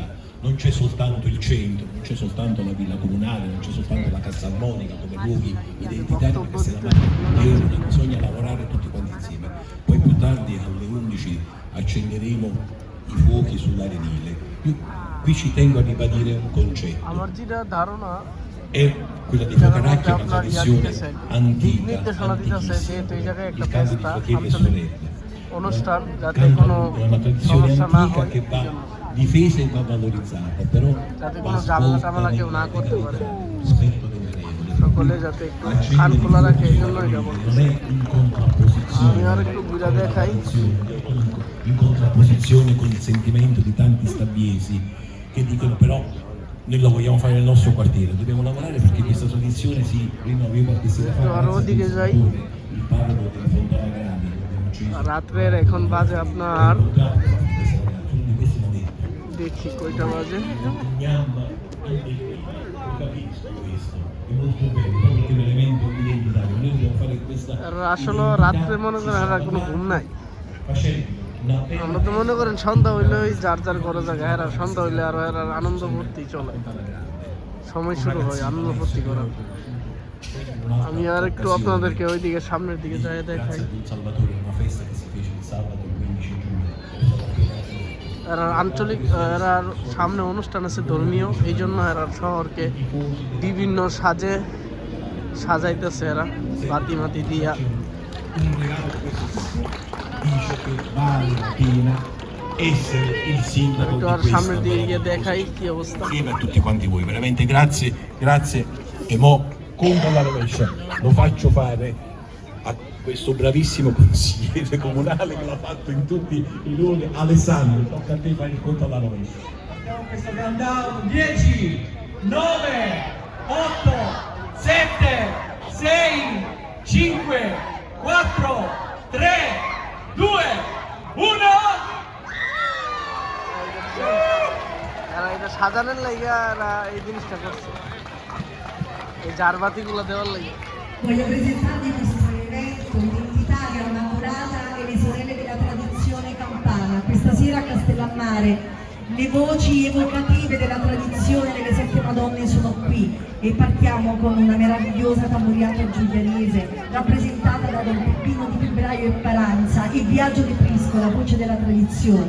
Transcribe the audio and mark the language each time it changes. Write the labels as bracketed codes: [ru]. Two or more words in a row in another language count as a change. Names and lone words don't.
[it] Non c'è soltanto il centro, non c'è soltanto la villa comunale, non c'è soltanto la Cassa Armonica come luoghi identitari, perché Castellammare è una, bisogna lavorare tutti quanti insieme. Poi più tardi alle 11 accenderemo i fuochi sull'arenile. Io qui ci tengo a ribadire un concetto. [bn] আমার যেটা ধারণা [it] È quella di Focaracchio, una tradizione antica, [bn] নির্দেশনা দিতেছে যেহেতু এই জায়গায় একটা [it] il cambio di ফেস্তা fratelli e [bn] আঞ্চলিক [it] sorelle. [bn] অনুষ্ঠান যাতে [it] Cambio [bn] কোনো [it] è una tradizione [bn] সমস্যা না [it] antica [bn] হয় [it] che va difesa e va valorizzata, però [bn] যাতে [it] va [bn] কোনো ঝামেলা [it] svolta [bn] টামেলা কেউ না [it] nella [bn] করতে পারে, [it] legalità, rispetto delle regole. [bn] সকলে যাতে একটু কান খোলা রাখে এই জন্য এটা [it] Non [bn] বলতেছে। [it] è in contrapposizione [bn] আমি আর একটু ঘুরে দেখাই। [it] in contrapposizione con il sentimento di tanti stabbiesi che dicono però noi lo vogliamo fare nel nostro quartiere, dobbiamo lavorare perché questa tradizione si rinnovi qualche sera fa. [bn] আরো ওদিকে যাই। [it] Il parroco della Fontana Grande che abbiamo acceso. [bn] রাত্রের এখন বাজে আপনার [it] Purtroppo di questi momenti [bn] দেখি কয়টা বাজে, [it] Gnamma anche qui, lo capisco questo, è molto bello, proprio che è un elemento identitario, noi dobbiamo fare questa [bn] আসলে রাত্রে মনে করেন আর কোনো ঘুম নাই। [it] facendo una [bn] আমরা তো মনে করেন সন্ধ্যা হইলে ওই যার যার ঘরে জায়গায় এরা সন্ধ্যা হইলে আর এরা আনন্দ ফুর্তি চলে, সময় শুরু হয় আনন্দ ফুর্তি করার। আমি আর একটু আপনাদেরকে ওইদিকে সামনের দিকে যাই দেখাই। [it] Salvatore, una festa che si fece il sabato 15 giugno. [bn] এরা আঞ্চলিক এরা সামনে অনুষ্ঠান আছে ধর্মীয়, এই জন্য এরা শহরকে বিভিন্ন সাজে সাজাইতেছে এরা বাতি মাতি দিয়া। [it] Un regalo che dice che vale la pena essere il sindaco [bn] একটু [it] di [bn] আর সামনের দিকে গিয়ে দেখাই কি অবস্থা। [it] insieme a tutti quanti voi, veramente grazie, grazie. E mo conto la rovescia, lo faccio fare a questo bravissimo consigliere comunale che l'ha fatto in tutti i luoghi. Alessandro, tocca a te fare il conto alla rovescia. Facciamo questo countdown. 10, 9, 8, 7, 6, 5, 4, 3, 2, 1. [bn] এরা এটা সাজানোর লাইগা এরা এই জিনিসটা করছে, এই জারবাতিগুলো দেওয়ার লাইগা। [it] Voglio presentarvi questo evento identitario, una curata e le sorelle della tradizione campana. Questa sera a Castellammare le voci evocative della tradizione delle 7 Madonne sono qui e partiamo con una meravigliosa tamburiata giulianese rappresentata da Don Peppino di Febbraio e Paranza e Biagio De Prisco, la voce della tradizione.